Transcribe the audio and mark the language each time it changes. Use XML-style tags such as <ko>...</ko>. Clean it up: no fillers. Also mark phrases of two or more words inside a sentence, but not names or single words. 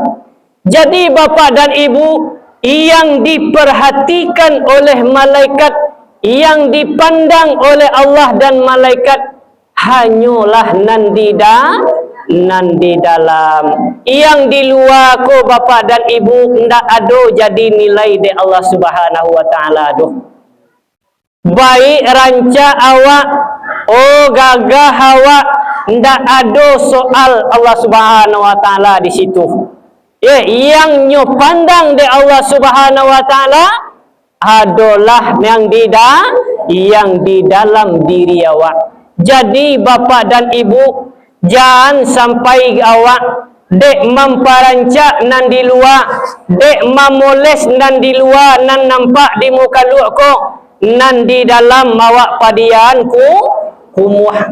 <id>Jadi bapak dan ibu, yang diperhatikan oleh malaikat, yang dipandang oleh Allah dan malaikat, hanyalah nan di dalam.</id> <min>Yang di luar ko bapak dan ibu ndak ada jadi nilai de Allah</min> <ar>سبحانه وتعالى</ar> <min>doh. Baik ranca awak, oh gagah awak, ndak ada soal Allah</min> <ar>سبحانه وتعالى</ar> <min>di situ. Yang nyo pandang de Allah</min> <ar>سبحانه وتعالى</ar> <min>adalah yang di dalam diri awak. Jadi bapak dan ibu, jangan sampai awak dek memparancak nan di luar, dek memoles nan di luar, nan nampak di muka luar ko, nan di dalam awak padian kumuh.</min>